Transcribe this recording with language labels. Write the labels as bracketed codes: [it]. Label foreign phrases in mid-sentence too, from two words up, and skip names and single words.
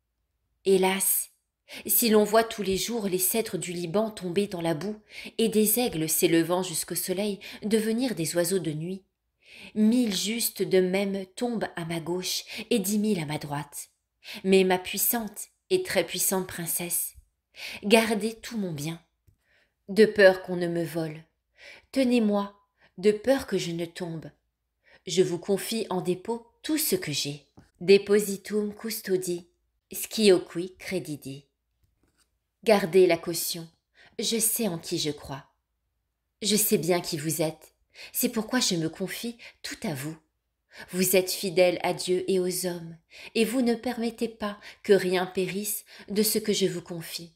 [fr] Hélas, si l'on voit tous les jours les cèdres du Liban tomber dans la boue et des aigles s'élevant jusqu'au soleil devenir des oiseaux de nuit, 1000 justes de même tombent à ma gauche et 10 000 à ma droite. Mais ma puissante et très puissante princesse, gardez tout mon bien, de peur qu'on ne me vole. Tenez-moi, de peur que je ne tombe. Je vous confie en dépôt tout ce que j'ai. [la] Depositum custodi, scioqui credidi. [fr] Gardez la caution, je sais en qui je crois. Je sais bien qui vous êtes, c'est pourquoi je me confie tout à vous. Vous êtes fidèle à Dieu et aux hommes, et vous ne permettez pas que rien périsse de ce que je vous confie.